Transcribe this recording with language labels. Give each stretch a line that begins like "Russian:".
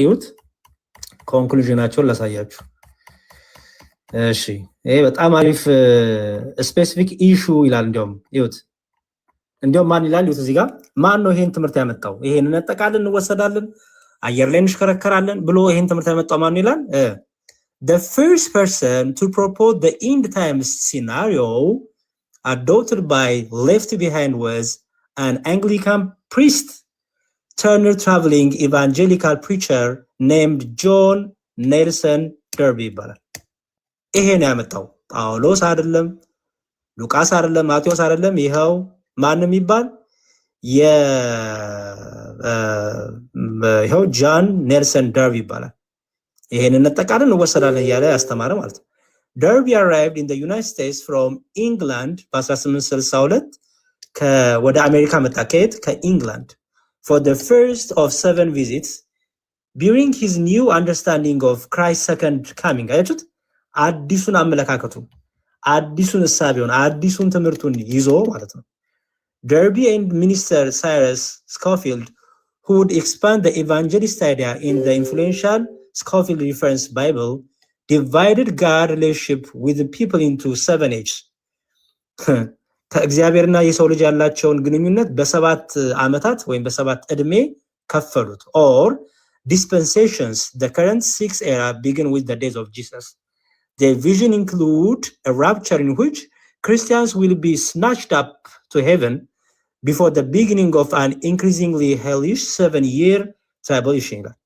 Amharic: ይሁት ኮንክሉዥናቸውን ላሳያችሁ። እሺ ይሄ በጣም አሪፍ ስፔሲፊክ ኢሹ ይላል። እንዲያውም ማን ይላል? ይሁት እዚህ ጋር ማን ነው ይሄን ትምህርት ያመጣው? ይሄን እንጠቃለን እንወሰዳለን አየር ላይ እንሽከረከራለን ብሎ ይሄን ትምህርት ያመጣው ማን ይላል?
English: The first person to propose the end times scenario adopted by left behind was an Anglican priest turned traveling evangelical preacher named John Nelson Darby
Amharic: ይባላል። ይሄን ያመጣው ጳውሎስ አይደለም፣ ሉቃስ አይደለም፣ ማቴዎስ አይደለም። ይሄው ማንም ይባል ይሄው ጆን ኔልሰን ደርቢ ይባላል። ይሄንን እንጠቃለን እንወሰዳለን እያለ ያስተማረ ማለት ነው።
English: Darby arrived in the United States from England
Amharic: በ1862 ወደ አሜሪካ መጣ። ከኢንግላንድ
English: for the first of 7 visits during his new understanding of Christ's second coming።
Amharic: አያችሁት? አዲሱን አመለካከቱ፣ አዲሱን እሳቤውን፣ አዲሱን ትምህርቱን ይዞ ማለት ነው።
English: Derby and Minister Cyrus Scofield, who would expand the evangelist idea in the influential Scofield Reference Bible, divided God relationship with the people into 7 H's.
Amharic: ከእግዚአብሔርና የሰው ልጅ ያላቸውን ግንኙነት በሰባት ዓመታት ወይም በሰባት ዕድሜ ከፈሉት።
English: or dispensations. The current 6th era begin with the days of Jesus. The vision include a rapture in which Christians will be snatched up to heaven before the beginning of an increasingly hellish 7-year tribulation.